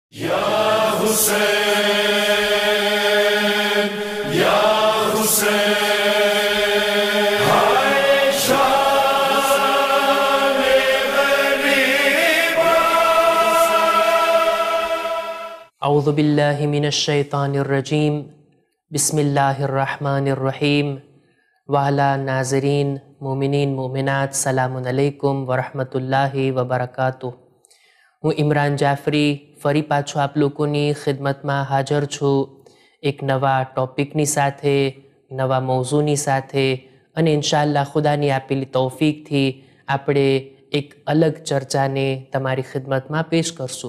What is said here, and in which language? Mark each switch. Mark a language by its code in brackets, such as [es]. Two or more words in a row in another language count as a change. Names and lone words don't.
[ar] يا حسين، يا حسين, [ur] ہے شانِ غریبا. [ar] أعوذ بالله من الشيطان الرجيم بسم الله الرحمن الرحيم والا ناظرين مؤمنين مؤمنات سلامٌ عليكم ورحمة الله وبركاته. [gu] હું ઇમરાન જાફરી ફરી પાછો આપ લોકોની ખિદમતમાં હાજર છું એક નવા ટૉપિકની સાથે, નવા મૌઝૂની સાથે, અને ઇન્શાઅલ્લાહ ખુદાની આપેલી તૌફીકથી આપણે એક અલગ ચર્ચાને તમારી ખિદમતમાં પેશ કરશું।